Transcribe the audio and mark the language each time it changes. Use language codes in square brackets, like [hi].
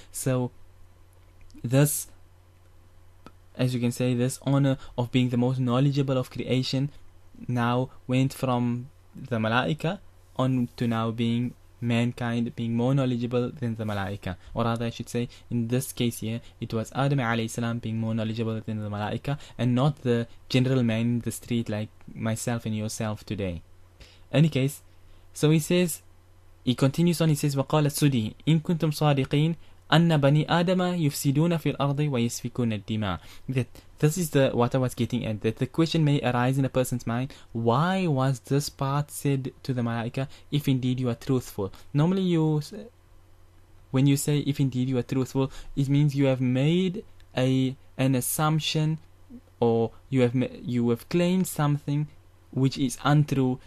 [en] So this, as you can say, this honor of being the most knowledgeable of creation now went from the Malaika on to now being mankind being more knowledgeable than the Malaika. Or rather, I should say, in this case here, it was Adam alayhi salam being more knowledgeable than the Malaika, and not the general man in the street like myself and yourself today. Any case, so he says, [ar] he continues on, he says, وَقَالَ السُّدِي إِن كُنتُمْ صَادِقِينَ أَنَّ بَنِي آدَمَ يُفْسِدُونَ فِي الْأَرْضِ وَيَسْفِكُونَ الدِّمَاءِ. [en] That this is what I was getting at, that the question may arise in a person's mind, why was this part said to the Malaika if indeed you are truthful? Normally when you say if indeed you are truthful, it means you have made an assumption, or you have claimed something which is untrue.